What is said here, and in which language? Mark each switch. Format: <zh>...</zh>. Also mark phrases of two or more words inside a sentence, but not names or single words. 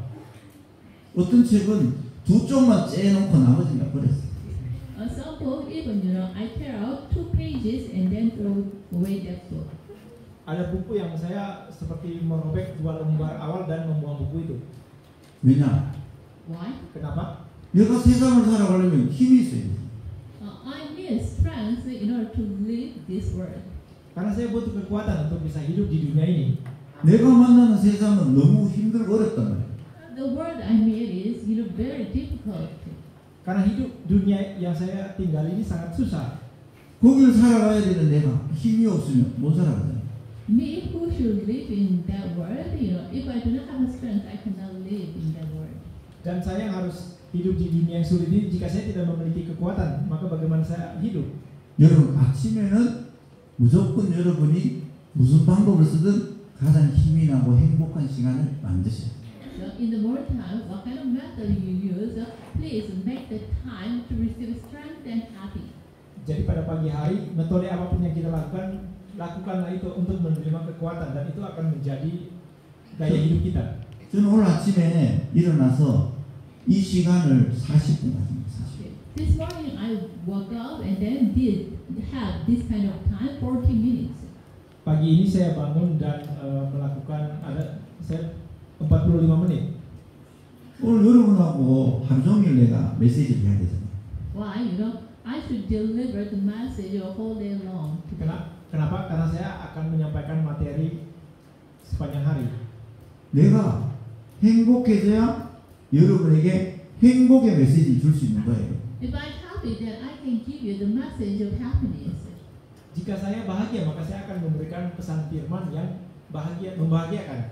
<ko>어떤 책은 두 쪽만 째놓고 나머지는 버렸어.</ko> <en>Some book, even I tear out 2 pages and then throw away that book.</en> <id>Ada buku yang saya seperti merobek 2 lembar awal dan membuang buku itu.</id> <ko>왜냐?</ko> <en>Why?</en> <id>Kenapa?</id> <ko>내가 세상을 살아가려면 힘이 있어야 돼.</ko> <en>I need strength in order to live this world.</en> <id>Karena saya butuh kekuatan untuk bisa hidup di dunia ini.</id> <ko>내가 만나는 세상은 너무 힘들고 어렵단 말이야.</ko> <en>The world I meet is very difficult.</en> <id>Karena hidup dunia yang saya tinggal ini sangat susah.</id> <ko>거기를 살아가야 되는 내가 힘이 없으면 못 살아가잖아.</ko> <en>Me who should live in that world, if I do not have strength, I cannot live in that world.</en> <id>Dan saya harus hidup di dunia yang sulit ini. Jika saya tidak memiliki kekuatan, maka bagaimana saya hidup?</id> <ko>여러분 아침에는 무조건 여러분이 무슨 방법을 쓰든 가장 힘이 나고 행복한 시간을 만드셔야 돼요.</ko> <en>in the morning time, what kind of method you use, please make the time to receive strength and happy.</en> <id>Jadi pada pagi hari, metode apapun yang kita lakukan, lakukanlah itu untuk menerima kekuatan dan itu akan menjadi gaya hidup kita.</id> <ko>저는 오늘 아침에 일어나서 이 시간을 40분 가집니다. 40분.</ko> <en>This morning I woke up and then did have this kind of time, 40 minutes.</en> <id>Pagi ini saya bangun dan melakukan saya 45 menit.</id> <ko>오늘 여러분하고 하루 종일 내가 메시지를 해야 되잖아요.</ko> <en>Why? I should deliver the message a whole day long.</en> <id>Kenapa? Karena saya akan menyampaikan materi sepanjang hari.</id> <ko>내가 행복해져야 여러분에게 행복의 메시지를 줄 수 있는 거예요.</ko> <en>If I'm happy, then I can give you the message of happiness.</en> <id>Jika saya bahagia, maka saya akan memberikan pesan firman yang membahagiakan.</id>